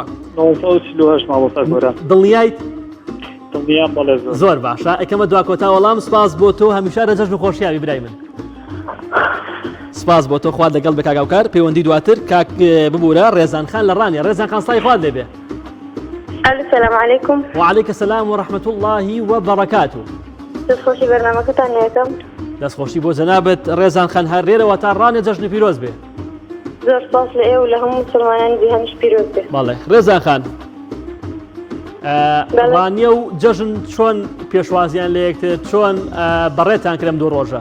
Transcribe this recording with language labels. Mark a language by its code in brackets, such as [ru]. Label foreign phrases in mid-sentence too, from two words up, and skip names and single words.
[ckb] 1948 مامۆستا گۆران دڵنیایت دڵنیام بەڵێ زۆر باشە ئەکەمە دوا کۆتا وەڵام سپاس بۆ تۆ هەمیشار لە جەژن و خۆشیاوی برای من سپاس بۆ تۆ خوات لەگەڵ بە کاک هاوکار پەیوەندی دواتر کاک ببوورە ڕێزان خان لە ڕانیە ڕێزان خان سڵاوی خوات دەبێ [ar] السلام عليكم وعليك السلام ورحمة الله وبركاته [ckb] دەستخۆشی بەرنامەکەتان لێکم دەستخۆشی بۆ جەنابەت ڕێزان خان هەرێرەوە تا ڕانێ جەژنی پیرۆز بێ. زۆر سپاس لە ئێوە لە هەموو مسلمانانی جیهانیش پیرۆز بێ. بەڵێ ڕێزان خان ڕانیە و جەژن چۆن پێشوازیان لە یەکتر چۆن بەڕێتان کرد لەم دوو ڕۆژە؟